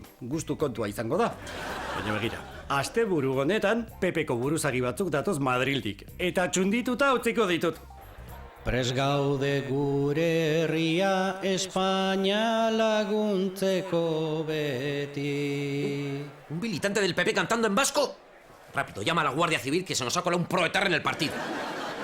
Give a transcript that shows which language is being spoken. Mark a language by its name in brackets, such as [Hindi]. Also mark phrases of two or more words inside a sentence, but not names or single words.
[Basque] Gustu kontua izango da. Baina begira, asteburu honetan Pepeko buruzagi batzuk datoz Madrildik. Eta txundituta utziko ditut. Prest gaude gure herria Espainia laguntzeko beti. [Spanish] ¿Un militante del PP cantando en vasco? Rápido, llama a la Guardia Civil que se nos ha colado un proetarra en el partido.